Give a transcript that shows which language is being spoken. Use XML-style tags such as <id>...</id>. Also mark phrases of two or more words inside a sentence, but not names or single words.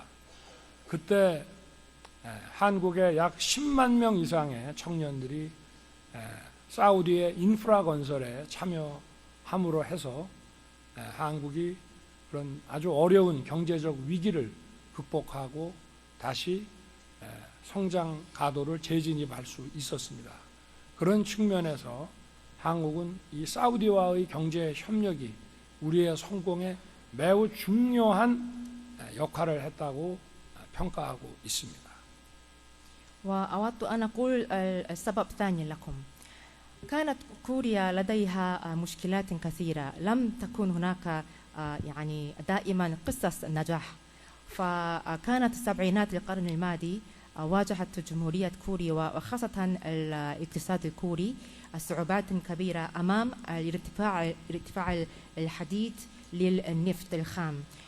<ko>그때 한국의 약 10만 명 이상의 청년들이 사우디의 인프라 건설에 참여함으로 해서 한국이 그런 아주 어려운 경제적 위기를 극복하고 다시 성장 가도를 재진입할 수 있었습니다. 그런 측면에서 한국은 이 사우디와의 경제 협력이 우리의 성공에 매우 중요한 역할을 했다고 평가하고 있습니다.</ko> <ar>وأود أن أقول السبب الثاني لكم. كانت كوريا لديها مشكلات كثيرة، لم تكن هناك يعني دائما قصص نجاح. فكانت السبعينات القرن الماضي واجهت جمهورية كوريا وخاصة الاقتصاد الكوري صعوبات كبيرة أمام ارتفاع الحديد للنفط الخام،</ar>